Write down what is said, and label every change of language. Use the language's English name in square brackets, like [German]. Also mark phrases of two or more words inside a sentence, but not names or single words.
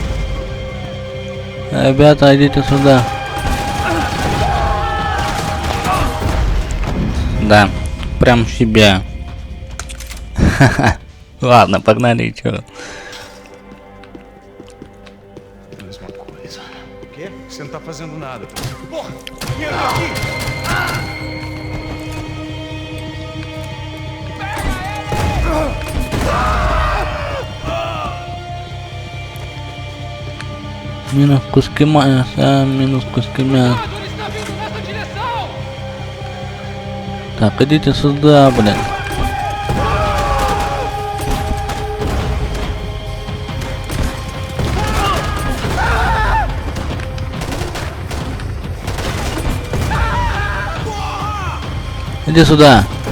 [Russian] Ребята, идите сюда. Да, прям в себя. Ладно, погнали и чё. [Portuguese] Mesma coisa. O quê? Você não tá fazendo nada. Porra! Entra aqui! [Russian] Минус куски мяса, минус куски мяса. [Portuguese] Cuidado, ele está vindo nessa direção! [Russian] Так, идите сюда, блин. Иди сюда.